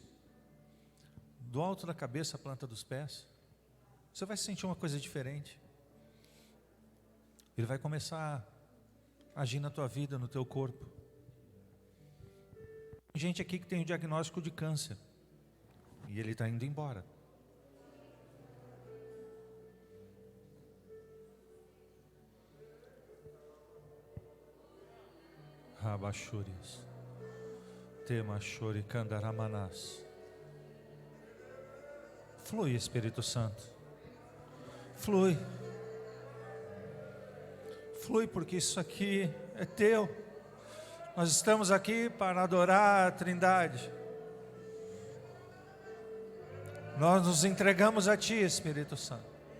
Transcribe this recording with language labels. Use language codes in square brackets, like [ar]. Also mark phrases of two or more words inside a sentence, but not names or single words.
[pt] Do alto da cabeça à planta dos pés. Você vai sentir uma coisa diferente. Ele vai começar a agir na tua vida, no teu corpo. Tem gente aqui que tem o diagnóstico de câncer. E ele está indo embora. Rabachurias. Temachuri Kandaramanas. Flui, Espírito Santo. Flui. Flui, porque isso aqui é teu. Nós estamos aqui para adorar a Trindade. Nós nos entregamos a Ti, Espírito Santo.